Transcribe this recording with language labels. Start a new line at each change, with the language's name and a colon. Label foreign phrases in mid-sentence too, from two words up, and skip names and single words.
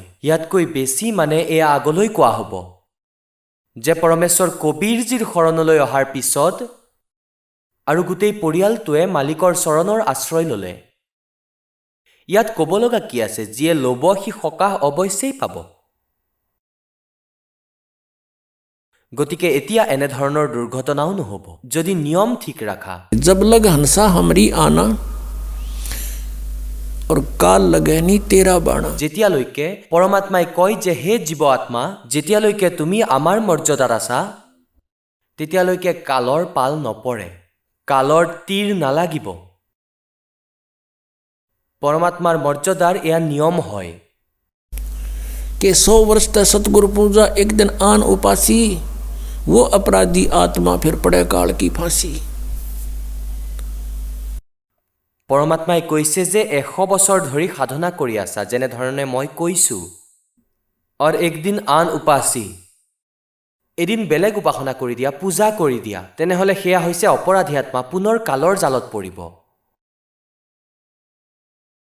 Assamese: ইয়াতকৈ বেছি মানে এয়া আগলৈ কোৱা হ'ব যে পৰমেশ্বৰ কবীৰজীৰ শৰণলৈ অহাৰ পিছত আৰু গোটেই পৰিয়ালটোৱে মালিকৰ চৰণৰ আশ্ৰয় ল'লে। ইয়াত ক'ব লগা কি আছে? যিয়ে ল'ব সি সকাহ অৱশ্যেই পাব। গতিকে এতিয়া এনেধৰণৰ দুৰ্ঘটনাও নহ'ব যদি নিয়ম ঠিক ৰাখা।
Hindi: जब लग हंसा हमरी आना और काल लगैनी तेरा बाणा।
Assamese: যেতিয়ালৈকে পৰমাত্মাই কয় যে হে জীৱ আত্মা, যেতিয়ালৈকে তুমি আমাৰ মৰ্যাদাত আছা তেতিয়ালৈকে কালৰ পাল নপৰে, কালৰ তীৰ নালাগিব। পৰমাত্মাৰ মৰ্যাদাৰ এয়া নিয়ম হয়।
Hindi: के 100 वर्ष तक सतगुरु पूजा एक दिन आन उपासी वो अपराधी आत्मा फिर पड़े काल की फांसी।
Assamese: পৰমাত্মাই কৈছে যে 100 বছৰ ধৰি সাধনা কৰি আছা, যেনেধৰণে মই কৈছোঁ, আৰু একদিন আন উপাসী, এদিন বেলেগ উপাসনা কৰি দিয়া, পূজা কৰি দিয়া, তেনেহ'লে সেয়া হৈছে অপৰাধী আত্মা, পুনৰ কালৰ জালত পৰিব।